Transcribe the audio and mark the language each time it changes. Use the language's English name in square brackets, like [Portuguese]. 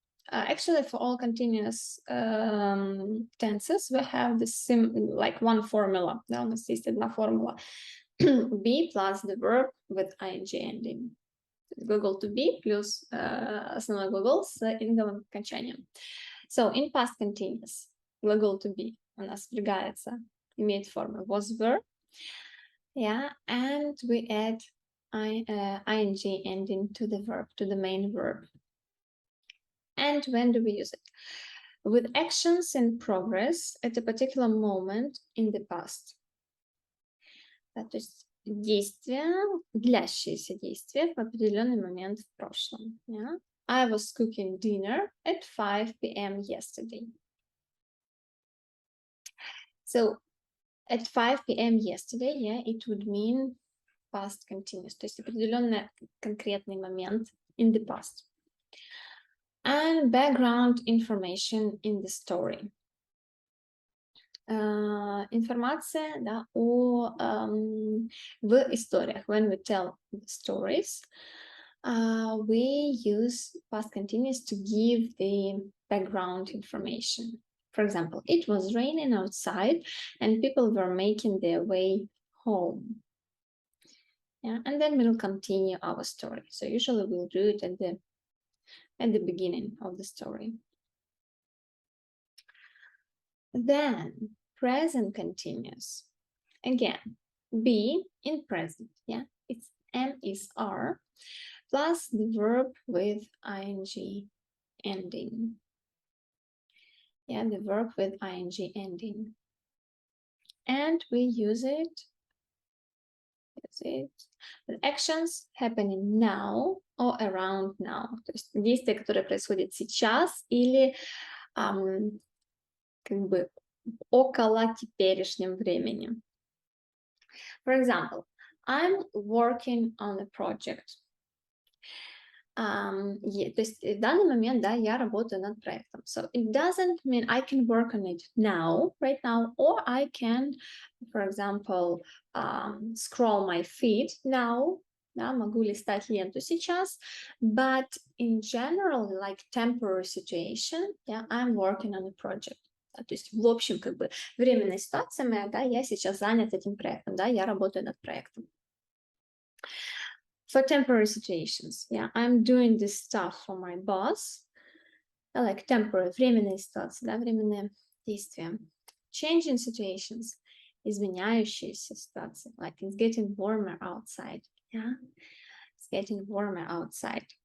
[English] Actually, for all continuous tenses, we have like one formula. [Russian] Да, у нас есть одна формула. [English] Be plus the verb with ing ending. [Russian] Глагол to be плюс основной глагол с инговым окончанием. [English] So, in past continuous, глагол to be [Russian] у нас впрягается, имеет форму [English] was verb. Yeah, and we add ing ending to the verb, to the main verb. And when do we use it? With actions in progress at a particular moment in the past. [Russian] Да, то есть действия, длящиеся действия в определенный момент в прошлом. [English] Yeah? I was cooking dinner at 5 p.m. yesterday. So, at 5 p.m. yesterday, yeah, it would mean past continuous. [Russian] То есть определенный конкретный момент [English] in the past. And background information in the story. [Russian] Информация, да, в историях. [English] When we tell stories, we use past continuous to give the background information. For example, it was raining outside and people were making their way home. Yeah, and then we'll continue our story. So usually we'll do it at the beginning of the story. Then present continuous. Again, be in present. Yeah, it's am is are plus the verb with ing ending. Yeah, the verb with ing ending. And we use it with actions happening now or around now. [Russian] То есть действия, которые происходят сейчас или как бы около теперешнем времени. [English] For example, I'm working on a project. [Russian] То есть в данный момент, да, я работаю над проектом. [English] So it doesn't mean I can work on it now, right now, or I can, for example, scroll my feed now. [Russian] Да, могу листать ленту сейчас, [English] but in general, like temporary situation, yeah, I'm working on a project. [Russian] Да, то есть, в общем, как бы временная ситуация моя, да, я сейчас занят этим проектом, да, я работаю над проектом. [English] For temporary situations, yeah, I'm doing this stuff for my boss, like temporary, [Russian] временные ситуации, да, временные действия. [English] Changing situations, [Russian] изменяющиеся ситуации, [English] like it's getting warmer outside, yeah, it's getting warmer outside.